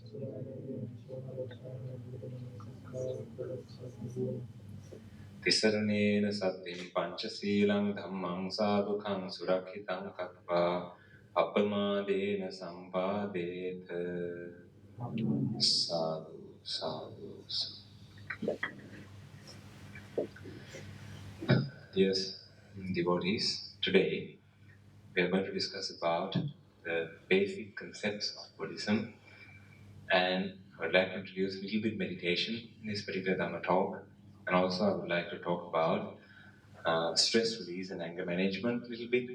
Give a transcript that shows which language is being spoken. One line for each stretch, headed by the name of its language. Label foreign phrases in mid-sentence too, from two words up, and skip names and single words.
Pali: Tisaranena saddhim panchasīlaṃ dhammam sādhukaṃ surakhitaṃ katva apamādena sampādetha. Sadhu, sadhu, sadhu.
English: Yes, devotees, today we are going to discuss about the basic concepts of Buddhism, and I would like to introduce a little bit meditation in this particular Dhamma talk, and also I would like to talk about stress release and anger management a little bit.